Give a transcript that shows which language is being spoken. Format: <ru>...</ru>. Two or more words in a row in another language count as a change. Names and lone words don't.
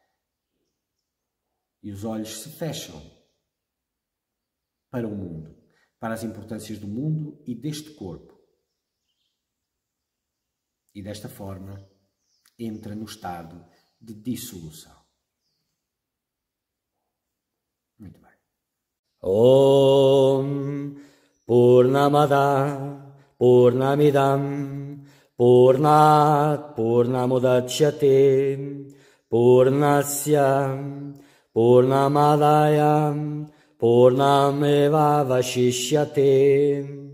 <pt>E os olhos se fecham para o mundo, para as importâncias do mundo e deste corpo. E desta forma entra no estado de dissolução. Muito bem.</pt> <sa>ॐ पूर्णमदः पूर्णमिदं पूर्णात् पूर्णमुदच्यते पूर्णस्य पूर्णमादाय पूर्णमेव अवशिष्यते.</sa>